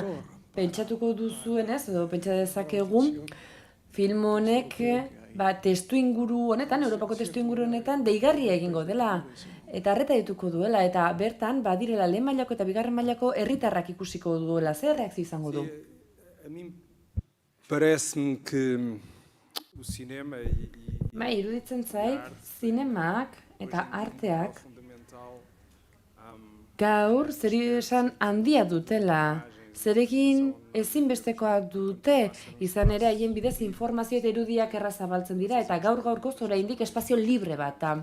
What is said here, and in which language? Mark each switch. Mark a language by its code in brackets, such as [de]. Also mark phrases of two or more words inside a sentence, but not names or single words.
[eu] Pentsatuko duzuen ez, edo pentsa dezakegun, film honek testu inguru honetan, Europako testu inguru honetan, deigarria egingo dela. Eta arreta dituko duela, eta bertan, badirela lehen mailako eta bigarren mailako herritarrak ikusiko duela. Zer reakzio izango du? [pt] Parece-me que o cinema [eu] Iruditzen zait, zinemak eta arteak gaur esan handia dutela. Zerekin ezinbestekoak dute, izan ere haien bidez informazio eta irudiak errazabaltzen dira, eta gaur-gaurkoz oraindik espazio libre bat da.